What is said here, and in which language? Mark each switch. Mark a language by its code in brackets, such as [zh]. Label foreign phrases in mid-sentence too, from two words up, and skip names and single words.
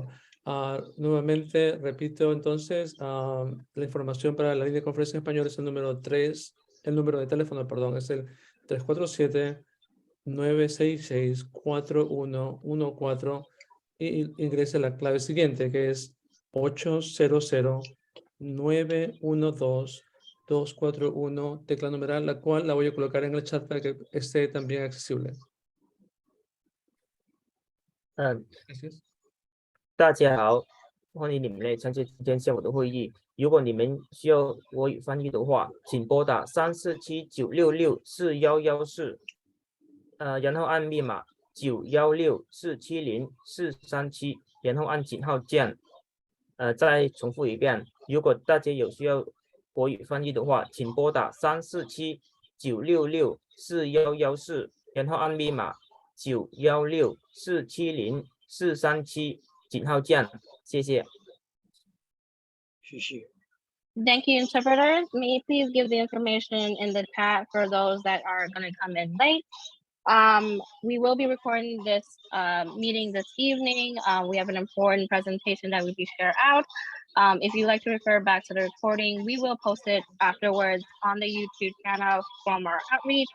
[es] Nuevamente, repito entonces, la información para la línea de conferencia en español es el número 3, el número de teléfono, perdón, es el 347-966-4114 y ingrese la clave siguiente, que es 800-912-241, tecla numeral, la cual la voy a colocar en el chat para que esté también accesible. Gracias. [zh] 大家好，欢迎你们来参加今天下午的会议。如果你们需要国语翻译的话，请拨打347-966-4114，然后按密码916-470-437，然后按井号键。再重复一遍，如果大家有需要国语翻译的话，请拨打347-966-4114，然后按密码916-470-437。井号键，谢谢。谢谢。 [en] Thank you, interpreters. May you please give the information in the chat for those that are going to come in late. We will be recording this meeting this evening. We have an important presentation that will be shared out. If you'd like to refer back to the recording, we will post it afterwards on the YouTube channel from our outreach.